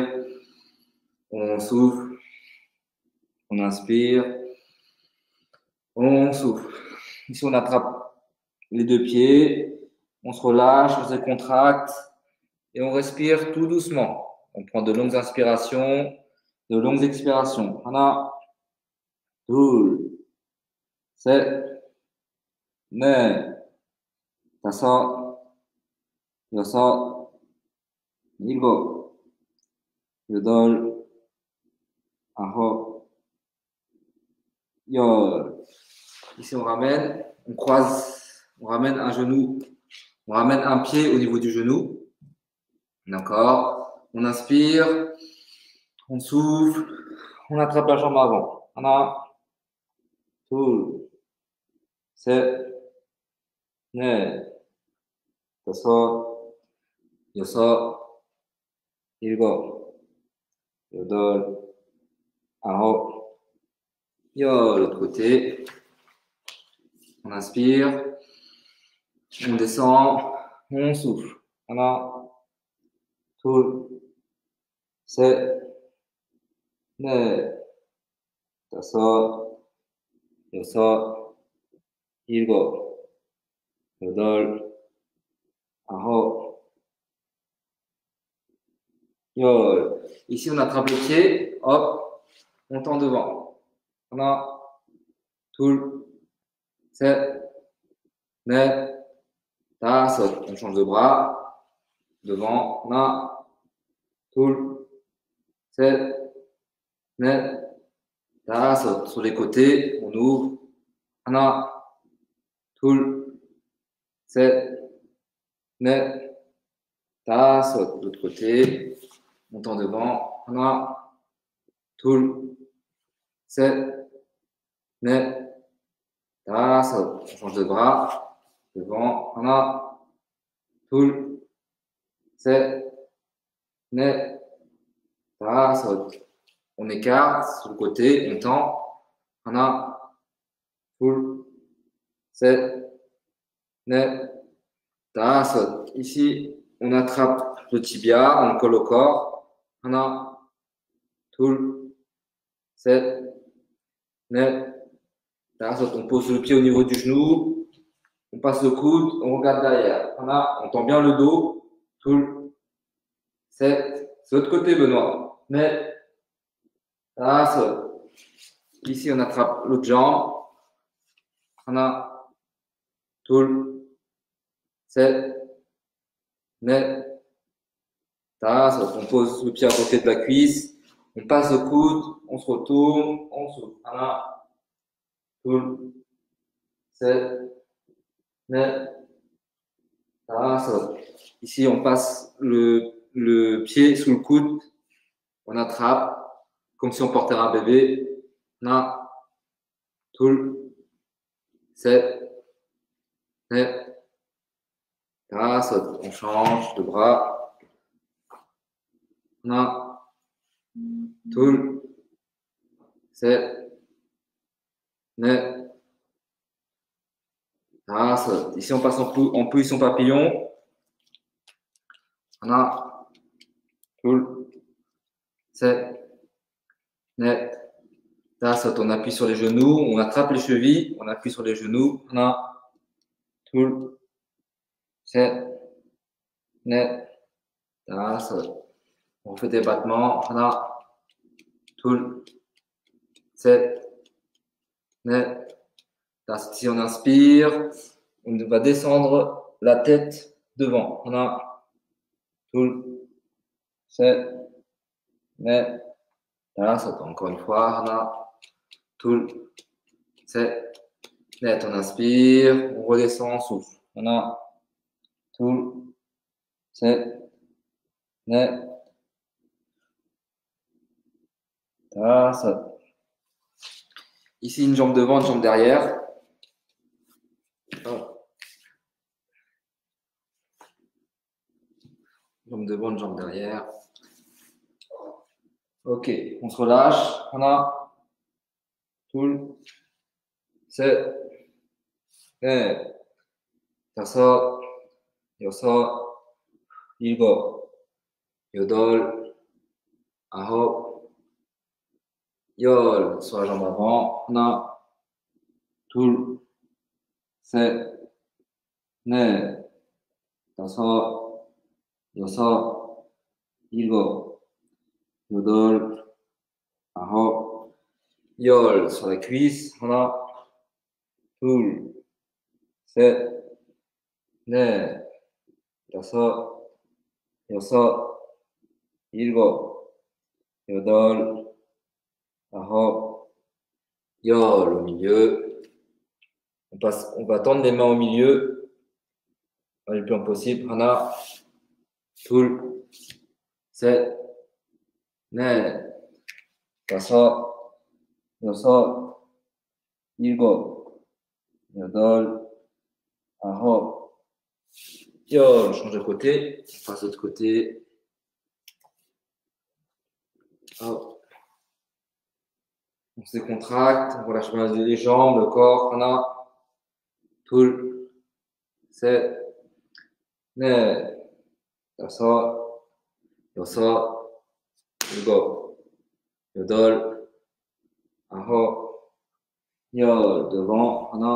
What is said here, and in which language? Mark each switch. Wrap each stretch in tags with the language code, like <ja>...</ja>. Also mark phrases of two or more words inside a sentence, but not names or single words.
<fr>On souffle. On inspire. On souffle. Ici, on attrape les deux pieds. On se relâche, on se décontracte. Et on respire tout doucement. On prend de longues inspirations, de longues expirations.</fr> <ko>하나, 둘, 셋, 넷, 다섯, 여섯, 일곱, 여덟, 아홉, 열.</ko> <fr>Ici, on ramène, on croise, on ramène un genou, on ramène un pied au niveau du genou. D'accord? On inspire, on souffle, on attrape la jambe avant.</fr> <ko>하나, 둘, 셋, 네, 다섯, 여섯, 일곱, 여덟, 아홉, 열.</ko> <fr>L'autre côté. On inspire, on descend, on souffle.</fr> <ko>하나, 둘, 셋, 넷, 다섯, 여섯, 일곱, 여덟, 아홉, 열.</ko> <fr>Ici, on attrape le pied, hop, on tend devant.</fr> <ko>하나, 둘, 셋, 넷, 다섯.</ko> <fr>On change de bras. Devant.</fr> <ko>하나, 둘, 셋, 넷, 다섯.</ko> <fr>Sur les côtés, on ouvre.</fr> <ko>하나, 둘, 셋, 넷, 다섯.</ko> <fr>De l'autre côté, on tend devant.</fr> <ko>하나, 둘, 셋, 넷, 다섯.</ko> <fr>On change de bras. Devant.</fr> <ko>하나, 둘, 셋, 넷, 다섯.</ko> <fr>On écarte sur le côté, on tend.</fr> <ko>하나, 둘, 셋, 넷, 다섯.</ko> <fr>Ici, on attrape le tibia, on le colle au corps.</fr> <ko>하나, 둘, 셋, 넷, 다섯.</ko> <fr>On pose le pied au niveau du genou. On passe le coude, on regarde derrière. 하나, on tend bien le dos.</fr> <ko>둘, 셋.</ko> <fr>C'est l'autre côté, Benoît.</fr> <ko>넷, 다섯.</ko> <fr>Ici, on attrape l'autre jambe.</fr> <ko>하나, 둘, 셋, 넷, 다섯.</ko> <fr>On pose le pied à côté de la cuisse. On passe le coude. On se retourne. On souffle.</fr> <ko>하나, 둘, 셋, 넷, 다섯.</ko> <fr>Ici, on passe le pied sous le coude. On attrape comme si on portait un bébé.</fr> <ko>하나, 둘, 셋, 넷, 다섯.</ko> <fr>On change de bras.</fr> <ko>하나, 둘, 셋, 넷, 다섯.</ko> <fr>Ici, on passe en position papillon.</fr> <ko>하나, 둘, 셋, 넷, 다섯.</ko> <fr>On appuie sur les genoux, on attrape les chevilles, on appuie sur les genoux.</fr> <ko>하나, 둘, 셋, 넷, 다섯.</ko> <fr>On fait des battements.</fr> <ko>하나, 둘, 셋, 넷, 다섯.</ko> <fr>Si on inspire, on va descendre la tête devant.</fr> <ko>하나, 둘, 셋, 넷, 다섯.</ko> <fr>Encore une fois.</fr> <ko>하나, 둘, 셋, 넷.</ko> <fr>On inspire, on redescend, on souffle.</fr> <ko>하나, 둘, 셋, 넷, 다섯.</ko> <fr>Ici, une jambe devant, une jambe derrière. Jambe devant, une jambe derrière. Ok, on se relâche.</fr> <ko>하나, 둘, 셋, 넷, 다섯, 여섯, 일곱, 여덟, 아홉, 열.</ko> <fr>Sur la jambe avant.</fr> <ko>하나, 둘, 셋, 넷, 다섯, 여섯, 일곱, 여덟, 아홉, 열.</ko> <fr>Sur la cuisse.</fr> <ko>하나, 둘, 셋, 넷, 다섯, 여섯, 일곱, 여덟, 아홉, 열.</ko> <fr>Au milieu. On va tendre les mains au milieu. Le plus possible.</fr> <ko>하나, 둘, 셋, 넷, 다섯, 여섯, 일곱, 여덟,</ko> <fr>Alors, on change de côté. On passe de l'autre côté. Hop. On se décontracte. On relâche bien les jambes, le corps.</fr> <ko>둘, 셋, 넷, 다섯, 여섯, 일곱, 여덟, 아홉, 열.</ko> <fr>devant.</fr>